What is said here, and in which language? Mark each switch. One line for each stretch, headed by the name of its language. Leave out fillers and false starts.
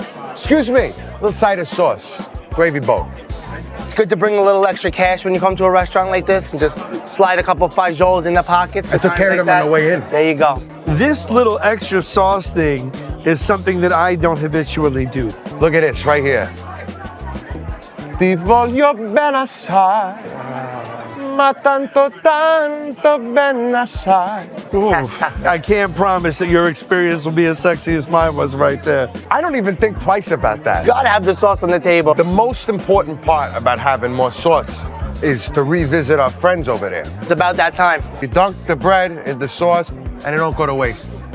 English: Excuse me, little side of sauce, gravy boat. It's good to bring a little extra cash when you come to a restaurant like this and just slide a couple fajoles in the pockets. I took care of them on the way in. There you go. This little extra sauce thing is something that I don't habitually do. Look at this right here.
Italian: Ti voglio bene assai, ma tanto bene assai.
English: I can't promise that your experience will be as sexy as mine was right there. I don't even think twice about that. Gotta have the sauce on the table. The most important part about having more sauce is to revisit our friends over there. It's about that time. You dunk the bread in the sauce and it don't go to waste.